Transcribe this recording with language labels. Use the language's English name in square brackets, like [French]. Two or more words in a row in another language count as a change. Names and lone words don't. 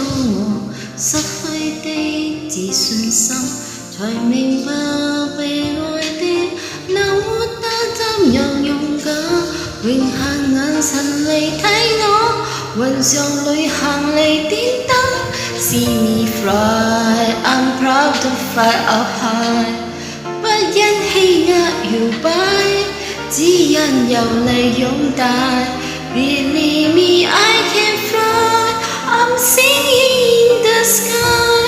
[Cantonese] 我失去的自信心，才明白被愛的能活得怎樣勇敢，永恆眼神嚟睇我，雲上旅行嚟點燈。 [English] See me fly, I'm proud to fly up high， [Cantonese] 不因欺壓搖擺，只因有你擁戴。 [English] Believe me, I can fly, I'm singing in the sky。